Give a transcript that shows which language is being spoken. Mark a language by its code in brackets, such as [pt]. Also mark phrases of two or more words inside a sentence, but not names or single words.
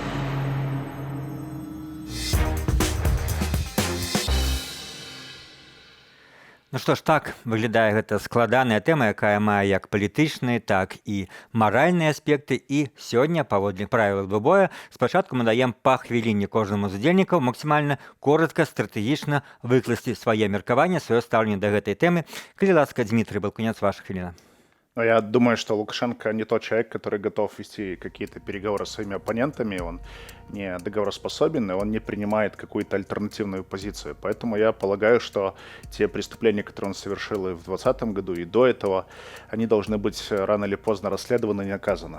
[be] Ну што ж, так выглядае гэта складаная тэма, якая мае як палітычныя, так і маральныя аспекты. І сёння, паводле правілах двубоя, спачатку мы даем па хвіліне кожнаму з удзельнікаў максімальна коротка, стратэгічна выкласці свае меркаванне, сваё стаўленне да гэтай тэмы. Калі ласка, Дмітрый Балкунец, ваша хвіліна. [ru] Но я думаю, что Лукашенко не тот человек, который готов вести какие-то переговоры с своими оппонентами. Он не договороспособен, и он не принимает какую-то альтернативную позицию. Поэтому я полагаю, что те преступления, которые он совершил и в 2020 году, и до этого, они должны быть рано или поздно расследованы и наказаны.